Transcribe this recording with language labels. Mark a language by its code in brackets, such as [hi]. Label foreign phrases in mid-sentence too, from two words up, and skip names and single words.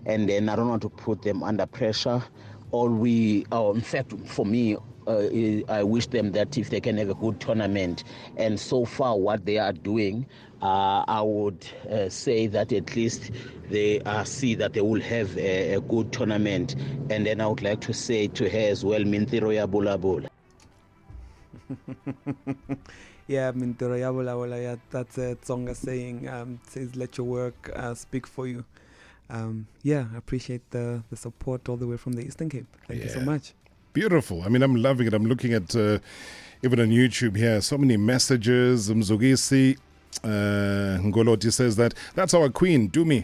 [en] And then I don't want to put them under pressure. In fact, for me, I wish them that if they can have a good tournament. And so far, what they are doing, I would say that at least they see that they will have a good tournament. And then I would like to say to her as well, [ts] Mintiro ya bula bula. Yeah, Mintiro ya bula bula. [en] That's a Tsonga saying. Says, let your work speak for you. I appreciate the support all the way from the Eastern Cape. Thank you so much. Beautiful. I'm loving it. I'm looking at even on YouTube here, so many messages. Mzugisi Ngoloti says that's our queen, Dumi.